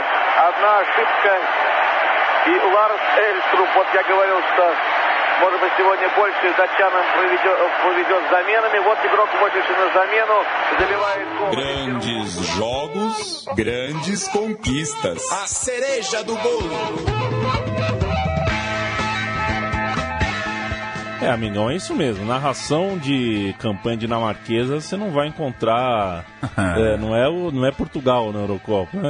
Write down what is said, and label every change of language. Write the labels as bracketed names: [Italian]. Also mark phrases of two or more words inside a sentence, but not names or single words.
[Russian] Одна ошибка, и Ларс Эльструп, вот я говорил, что, может быть, сегодня больше датчанам повезет с заменами. Вот игрок, вышедший на замену, забивает гол. [Portuguese] Grandes jogos, grandes conquistas. A cereja do bolo. Amigão, é isso mesmo. Narração de campanha dinamarquesa você não vai encontrar. Não é Portugal na Eurocopa.